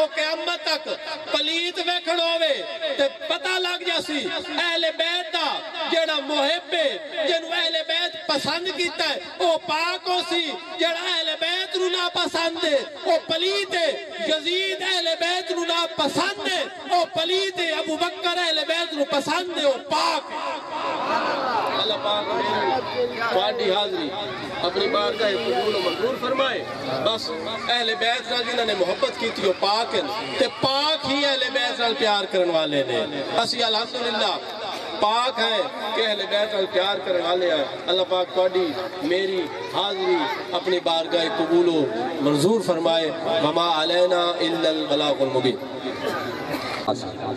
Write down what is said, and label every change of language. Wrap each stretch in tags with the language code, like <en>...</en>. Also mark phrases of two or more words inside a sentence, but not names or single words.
<pa>قیامت تک پلیت ویکھن ہوئے تے پتہ لگ جاسی اہل بیت دا جڑا محب جنو اہل بیت پسند کیتا ہے او پاک ہو سی جڑا اہل بیت نو نا پسند ہے او پلیت ہے یزید اہل بیت نو نا پسند ہے او پلیت ہے ابو بکر اہل بیت نو پسند ہے او پاک اللہ پاک تواڈی حاضری اپنی بارگاہ قبول و منظور فرمائے بس اہل بیت نال جنہاں نے محبت کی تھی وہ پاک ہیں تے پاک ہی اہل بیت نال پیار کرن والے نے اسی الحمدللہ پاک ہیں کہ اہل بیت نال پیار کرن والے ہیں اللہ پاک تواڈی میری حاضری اپنی بارگاہ قبول و منظور فرمائے</pa> <ar>وما علینا الا البلاغ المبین</ar>